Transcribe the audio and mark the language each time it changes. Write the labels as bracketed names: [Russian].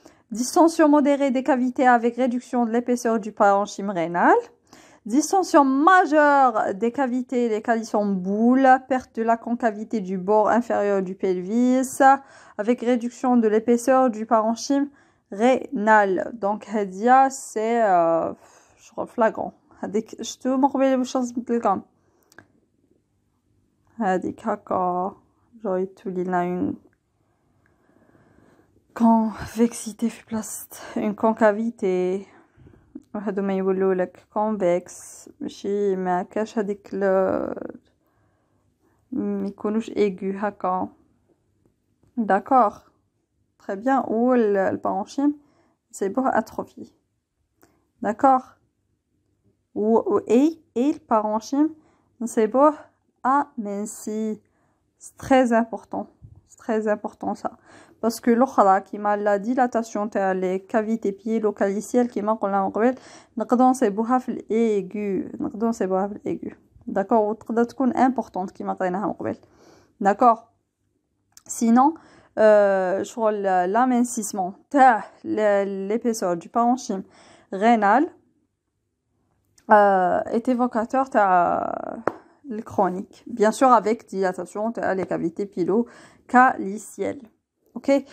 [French] Distension modérée des cavités avec réduction de l'épaisseur du parenchyme rénal. Distension majeure des cavités, les calisons boules, perte de la concavité du bord inférieur du pelvis avec réduction de l'épaisseur du parenchyme rénal. Donc, c'est flagrant. Je te montre les choses de [Arabic] هذيك هكا جايت ولينا [French] une convexité [Arabic] في بلاصة [French] une concavité [Arabic] وهادو ما يقولولك convex ماشي ما كاش هذيك ميكونوش aigu هكا. [French] d'accord, très bien. Ou le parenchyme c'est pour atrophie, d'accord. et le parenchyme c'est pour aminci. C'est très important. C'est très important ça. Parce que l'autre qui m'a la dilatation les cavités piélo-calicielles qui m'a [Arabic] قلنا من قبل نقدروا نصيبوها في الaigu. نقدروا نصيبوها في الaigu. [French] d'accord. [Arabic] وتقدر تكون importante كما قريناها من قبل. [French] d'accord. sinon شغل l'amincissement تاع l'épaisseur du parenchyme rénal est évocateur تاع le chronique, bien sûr avec dilatation de les cavités piélo-calicielles. Ok.